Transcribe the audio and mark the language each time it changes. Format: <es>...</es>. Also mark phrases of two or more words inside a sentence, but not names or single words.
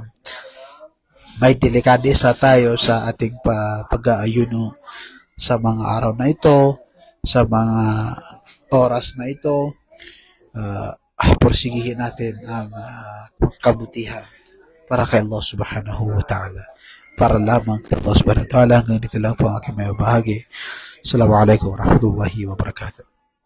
<tl>May delikadesa tayo sa ating pag-aayuno sa mga araw na ito, sa mga oras na ito. Porsigihin natin ang kabutihan para kay Allah</tl> <ar>سبحانه وتعالى.</ar> <tl>Para lamang kay Allah</tl> <ar>سبحانه وتعالى.</ar> <tl>Hanggang dito lang po ang aking may bahagi.</tl> <ar>السلام عليكم ورحمة الله وبركاته.</ar>